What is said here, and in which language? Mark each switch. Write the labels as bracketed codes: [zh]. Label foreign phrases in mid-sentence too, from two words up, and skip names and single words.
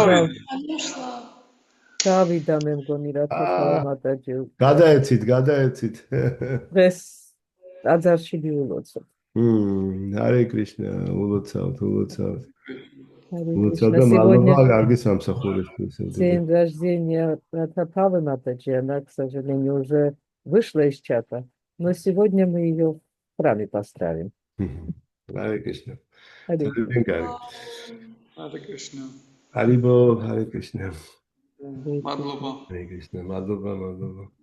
[ka] Davida მე მგონი რათაფავა მატაჯი. გადაეცით. დღეს აძარში მიულოცოთ. Hare Krishna, ულოცავთ. [ru] Харе [ka] Ულოცავთ და [ru] Кришна. [ka] მადლობა კარგი სამსახურისთვის. [ru] День рождения Ратапавы Матаджи, она, к сожалению, уже вышла из чата, но сегодня мы ее в храме поздравим. Харе Кришна. Харе Кришна. Харибол, Харе Кришна. [ka] Madloba. Hare Krishna, madloba.